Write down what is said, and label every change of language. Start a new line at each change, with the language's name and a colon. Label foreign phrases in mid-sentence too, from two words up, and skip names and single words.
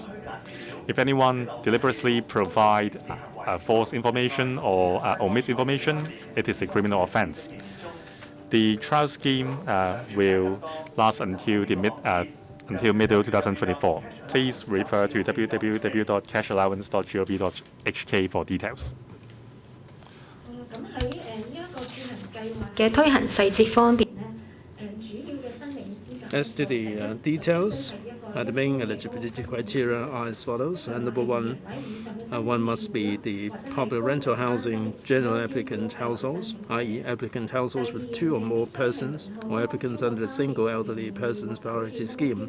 English: If anyone deliberately provide false information or omit information, it is a criminal offense. The trial scheme will last until middle 2024. Please refer to www.cashallowance.gov.hk for details.
Cantonese: 嘅推行細節方面咧，
English: As to the details, the main eligibility criteria are as follows. Number one, one must be the public rental housing general applicant households, i.e. applicant households with 2 or more persons, or applicants under the single elderly persons priority scheme.